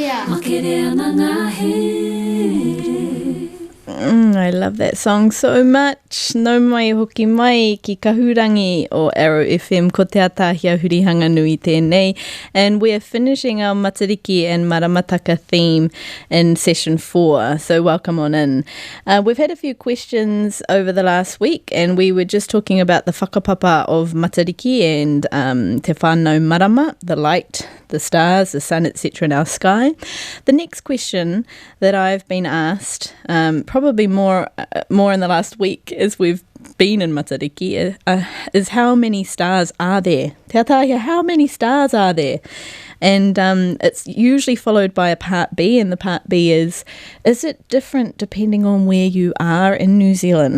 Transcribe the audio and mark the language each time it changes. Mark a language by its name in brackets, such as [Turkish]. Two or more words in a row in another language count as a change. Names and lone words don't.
[Māori] Makere ana ngā here. [English] I love that song so much. [Māori] No mai hoki mai ki Kahurangi o Arrow FM ko Te Ataahia Hurihanganui tēnei. [English] And we are finishing our Matariki and Maramataka theme in session 4. So welcome on in. We've had a few questions over the last week, and we were just talking about the whakapapa of Matariki and [Māori] te whānau marama, [English] the light, the stars, the sun, etc. in our sky. The next question that I've been asked, probably more in the last week as we've been in Matariki, is how many stars are there? Te Ataahia, how many stars are there? And it's usually followed by a part B, and the part B is it different depending on where you are in New Zealand?